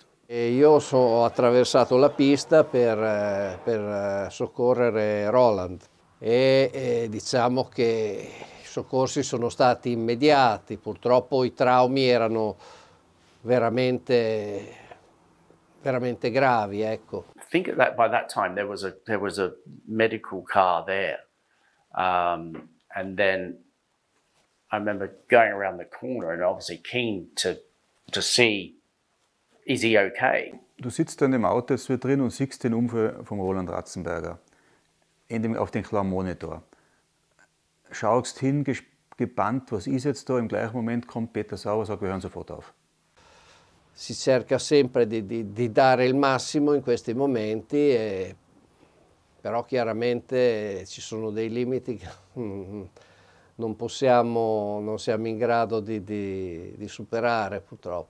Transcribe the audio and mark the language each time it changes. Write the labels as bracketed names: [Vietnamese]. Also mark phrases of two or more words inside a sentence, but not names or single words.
[Italian] E io ho attraversato la pista per soccorrere Roland e diciamo che i soccorsi sono stati immediati, purtroppo i traumi erano veramente gravi, ecco. [English] I think that by that time there was a medical car there, and then I remember going around the corner and obviously keen to see, is he okay? [German] Du sitzt da in dem Auto jetzt wieder drin und siehst den Unfall von Roland Ratzenberger auf den kleinen Monitor. Schaust hin, gebannt, was ist jetzt da? Im gleichen Moment kommt Peter Sauer und sagt, wir hören sofort auf. [Italian] Si cerca sempre di dare il massimo in questi momenti, però chiaramente ci sono dei limiti che non siamo in grado di superare, purtroppo.